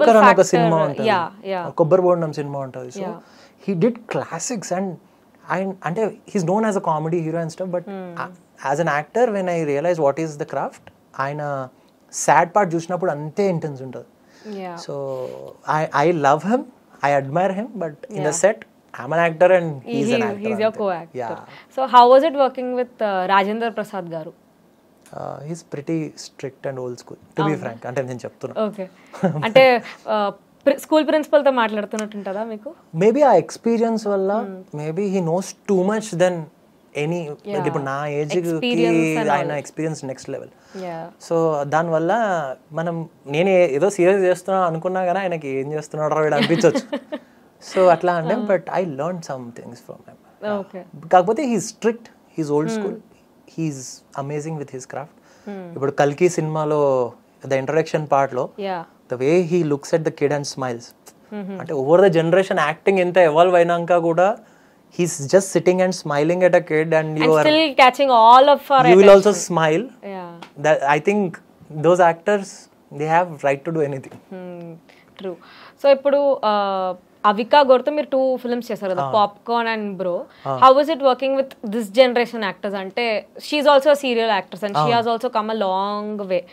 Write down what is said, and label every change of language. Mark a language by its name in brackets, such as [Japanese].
[Telugu] Joker అని ఒక cinema ఉంటుంది, కొబ్బరి బోండం సినిమా ఉంటుంది. [English] So he did classics and అంటే he's known as a comedy hero and stuff. But as an actor when I realise what is the craft, [Telugu] ఆయన sad part చూసినప్పుడు అంతే intense ఉంటుంది. [English] So I love him, I admire him, but in the set I'm an actor and he's an actor. He's your co-actor. So how was it working with Rajendra Prasad garu? He's pretty strict and old school, to be frank. [Telugu] అంటే నేను చెప్తున్నా. [English] Okay. [Telugu] అంటే school principal తో మాట్లాడుతున్నట్టు ఉంటుందా మీకు? [English] Maybe ఆ experience వల్ల maybe he knows too much then any. [Telugu] ఇప్పుడు నా ఏజ్ కి ఆయన ఎక్స్పీరియన్స్ నెక్స్ట్ లెవెల్. సో దానివల్ల నేను ఏదో సీరియస్ చేస్తున్నా అనుకున్నా కానీ ఆయనకి ఏం చేస్తున్నాడో వీడు అనిపించవచ్చు. [English] so [Telugu] అట్లా అంటే [English] But I learn some things from him. కాకపోతే he's strict, he's old school, he's amazing with his craft. ఇప్పుడు కల్కి సినిమాలో the introduction part లో the way he looks at the kid and smiles, అంటే over the generation acting [Telugu] ఎంత evolve అయినాక కూడా [English] he's just sitting and smiling at a kid and you are still catching all of our you will also smile. That I think those actors, they have right to do anything. True. So [Telugu] ippudu Avika Gorto meer 2 films chesaru kada, [English] Popcorn and Bro. How was it working with this generation actors? Ante she's also a serial actress and she has also come a long way.